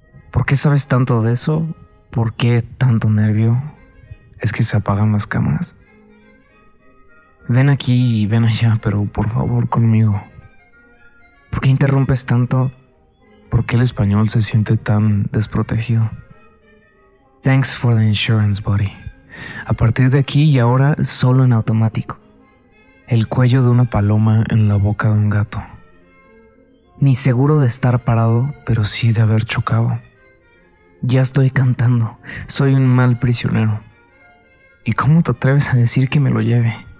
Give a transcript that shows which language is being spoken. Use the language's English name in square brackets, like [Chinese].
[Spanish] ¿Por qué sabes tanto de eso? ¿Por qué tanto nervio? ¿Es que se apagan las cámaras? Ven aquí y ven allá, pero por favor conmigo. ¿Por qué interrumpes tanto? ¿Por qué el español se siente tan desprotegido? [English] Thanks for the insurance, buddy. [Spanish] A partir de aquí y ahora, solo en automático. El cuello de una paloma en la boca de un gato. Ni seguro de estar parado, pero sí de haber chocado. Ya estoy cantando. Soy un mal prisionero. ¿Y cómo te atreves a decir que me lo lleve?